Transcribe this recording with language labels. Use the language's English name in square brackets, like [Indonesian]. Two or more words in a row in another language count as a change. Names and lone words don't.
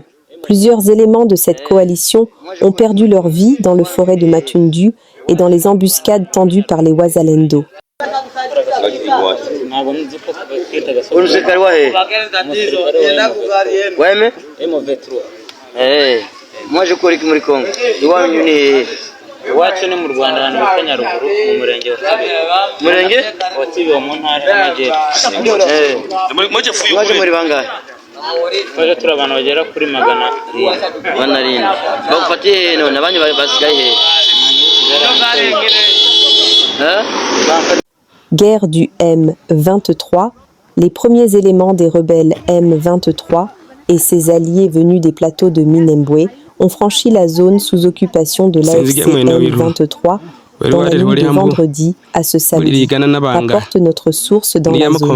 [French] Plusieurs éléments de cette coalition ont perdu leur vie dans le forêt de Matundu et dans les embuscades tendues par les Wazalendo. Moi je cours [Kinyarwanda] muri Congo. Iwanyu ni iwacu ni mu Rwanda hano mu Kanyaruguru mu murenge wa Kibeho. Murenge wa Kibeho mu ntara y'Amajyepfo. Mwaje muri bangahe? Twaje turi abantu bagera kuri 700. Bagufatiye none abanye basigaye [French] Guerre du M23, les premiers éléments des rebelles M23 et ses alliés venus des plateaux de Minembwe ont franchi la zone sous occupation de l'AFC M23 dans la nuit de vendredi à ce samedi, rapporte notre source dans la zone.